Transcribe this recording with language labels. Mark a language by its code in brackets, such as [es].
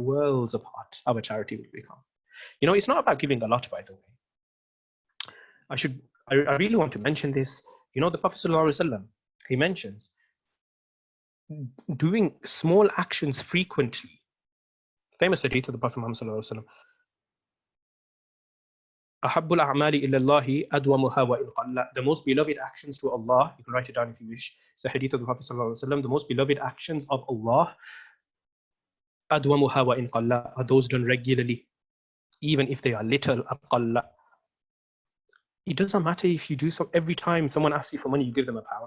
[en] Worlds apart, our charity will become. You know, it's not about giving a lot, by the way. I really want to mention this. You know, the Prophet ﷺ, he mentions doing small actions frequently. Famous hadith of the Prophet Muhammad ﷺ. [ar] أحب الأعمال إلى الله أدومها وإن قل. [en] The most beloved actions to Allah, you can write it down if you wish. It's the hadith of the Prophet ﷺ. The most beloved actions of Allah [ar] أدومها وإن قل [en] are those done regularly, even if they are little. [ar] أقل. [en] It doesn't matter if you do so every time someone asks you for money, you give them £1.